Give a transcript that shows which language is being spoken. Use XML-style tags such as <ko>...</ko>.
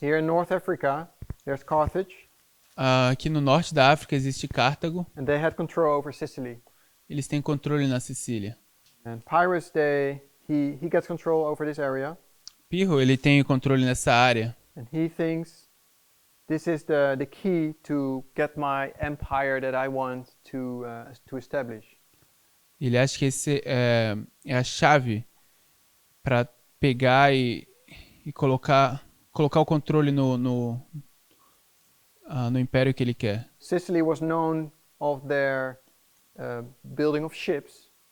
<en>Here in North Africa, there's Carthage.</en> <pt>Aqui no norte da África existe Cartago.</pt> <en>And they had control over Sicily.</en> <pt>Eles têm controle na Sicília.</pt> <en>And Pirro, he gets control over this area.</en> <pt>Pirro, ele tem controle nessa área.</pt> <en>and he thinks this is the key to get my empire that I want to establish.</en> <pt>Ele acha que esse é a chave para pegar e colocar o controle no império que ele quer.</pt> <en>Sicily was known of their building of ships,</en>